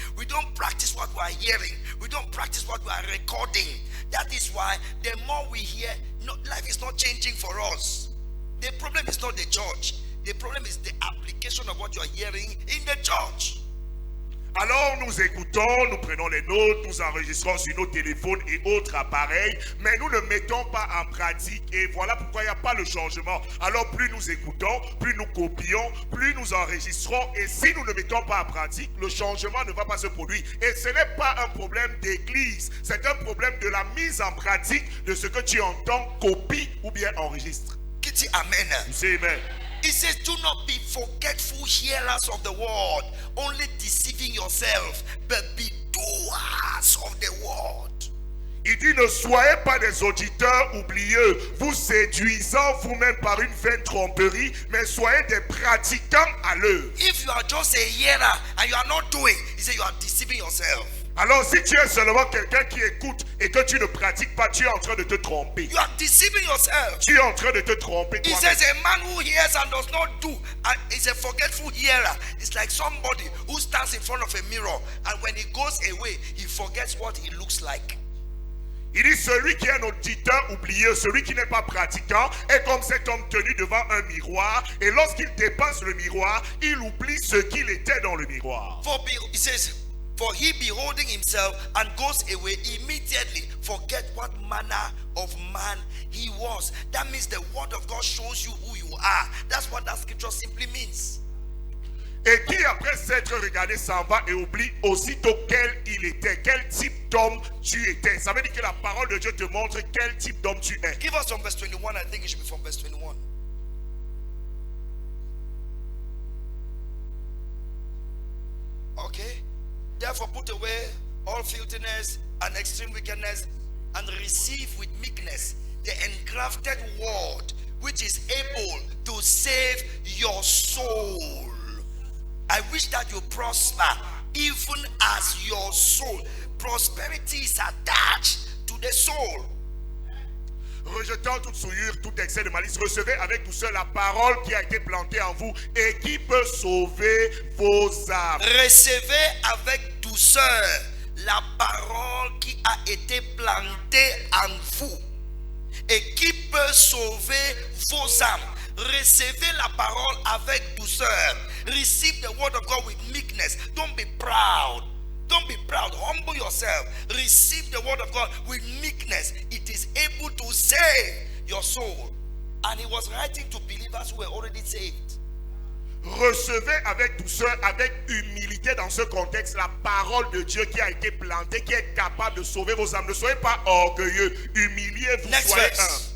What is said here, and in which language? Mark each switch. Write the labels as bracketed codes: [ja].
[en] We don't practice what we are hearing. We don't practice what we are recording. That is why the more we hear, life is not changing for us. The problem is not the church. The problem is the application of what you are hearing in the church. [fr] Alors nous écoutons, nous prenons les notes, nous enregistrons sur nos téléphones et autres appareils, mais nous ne mettons pas en pratique et voilà pourquoi il n'y a pas le changement. Alors plus nous écoutons, plus nous copions, plus nous enregistrons et si nous ne mettons pas en pratique, le changement ne va pas se produire. Et ce n'est pas un problème d'église, c'est un problème de la mise en pratique de ce que tu entends, copie ou bien enregistre. Qui dit Amen? Tu sais, amen. [en] It says, do not be forgetful hearers of the word, only deceiving yourself, but be doers of the word. [fr] Il dit, ne soyez pas des auditeurs oublieux, vous séduisant vous-même par une vaine tromperie, mais soyez des pratiquants à l'œuvre. [en] If you are just a hearer and you are not doing, he said you are deceiving yourself. [fr] Alors si tu es seulement quelqu'un qui écoute et que tu ne pratiques pas, tu es en train de te tromper. [en] You are deceiving yourself. [fr] Tu es en train de te tromper [en] He [fr] toi-même. [en] says a man who hears and does not do and is a forgetful hearer. It's like somebody who stands in front of a mirror and when he goes away, he forgets what he looks like. [fr] Il dit celui qui est un auditeur oublieux, celui qui n'est pas pratiquant, est comme cet homme tenu devant un miroir et lorsqu'il dépasse le miroir, il oublie ce qu'il était dans le miroir. [en] He says, for he beholding himself and goes away, immediately forget what manner of man he was. That means the word of God shows you who you are. That's what that scripture simply means. [fr] Et qui après s'être regardé s'en va et oublie aussitôt quel il était, quel type d'homme tu étais. Ça veut dire que la parole de Dieu te montre quel type d'homme tu es. [en] Give us from verse 21. I think it should be from verse 21. Okay. Therefore put away all filthiness and extreme wickedness and receive with meekness the engrafted word which is able to save your soul. I wish that you prosper even as your soul. Prosperity is attached to the soul. [fr] Rejetant toute souillure, tout excès de malice, recevez avec douceur la parole qui a été plantée en vous et qui peut sauver vos âmes. Recevez avec douceur la parole qui a été plantée en vous et qui peut sauver vos âmes. Recevez la parole avec douceur. [en] Receive the word of God with meekness. Don't be proud. Don't be proud. Humble yourself. Receive the word of God with meekness. It is able to save your soul. And he was writing to believers who were already saved. [fr] Recevez avec douceur, avec humilité dans ce contexte la parole de Dieu qui a été plantée, qui est capable de sauver vos âmes. Ne soyez pas orgueilleux, humiliez-vous, soyez humble.